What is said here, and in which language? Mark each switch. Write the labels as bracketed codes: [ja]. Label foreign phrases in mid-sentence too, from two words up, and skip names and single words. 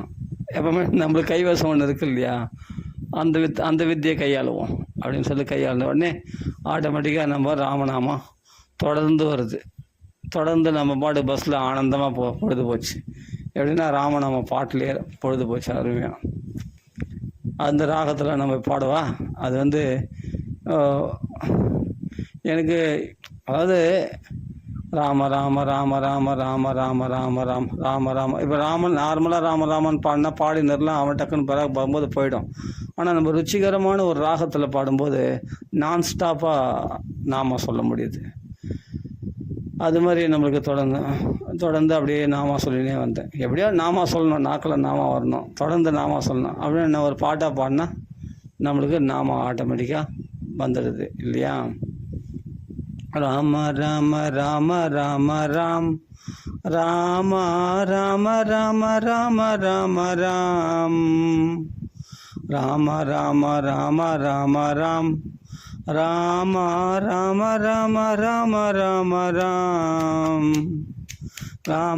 [ta] எப்போவுமே நம்மளுக்கு கைவசம் ஒன்று இருக்குது இல்லையா, அந்த வித்தியை கையாளுவோம் அப்படின்னு சொல்லி கையாளுன உடனே ஆட்டோமேட்டிக்காக நம்ம ராமநாமம் தொடர்ந்து வருது. தொடர்ந்து நம்ம பாட்டு பஸ்ஸில் ஆனந்தமாக பொழுது போச்சு. எப்படின்னா ராமநாம பாட்டிலே பொழுது போச்சு அருமையாக. அந்த ராகத்தில் நம்ம பாடுவா. அது வந்து எனக்கு அதாவது ராம ராம ராம ராம ராம ராம ராம ராம் ராம ராம. இப்போ ராமன் நார்மலாக ராமன் பாடினா பாடினர்லாம் அவன் டக்குன்னு பிறகு போகும்போது போயிடும். ஆனால் நம்ம ருச்சிகரமான ஒரு ராகத்தில் பாடும்போது நான்ஸ்டாப்பாக நாம சொல்ல முடியுது. அது மாதிரி நம்மளுக்கு தொடர்ந்து அப்படியே நாமா சொல்லினே வந்தேன். எப்படியோ நாமா சொல்லணும், நாக்கில் நாமா வரணும், தொடர்ந்து நாமா சொல்லணும். அப்படியே நான் ஒரு பாட்டாக பாடினா நம்மளுக்கு நாமா ஆட்டோமேட்டிக்காக வந்துடுது இல்லையா. ராம ராம ராம ராம ராம் ராம ராம ராம ராம ராம ராம் ராம ராம ராம ராம ராம் ராம ராம ராம ராம ராம ராம் ராம